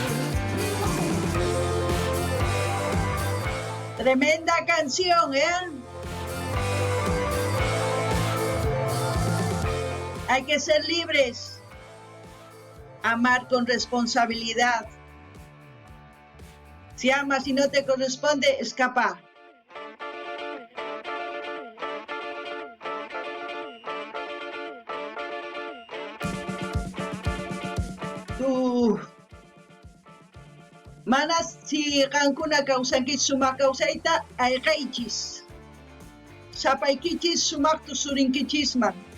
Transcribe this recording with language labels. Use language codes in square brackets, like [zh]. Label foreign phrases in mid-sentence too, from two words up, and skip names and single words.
[es] Tremenda canción, Hay que ser libres, amar con responsabilidad. Si amas y no te corresponde, escapa. Tú, [qu] manas, si qankuna kawsankis sumaq kawsayta, ayqaychis. Sapaykichis sumaq tusurinkichisman.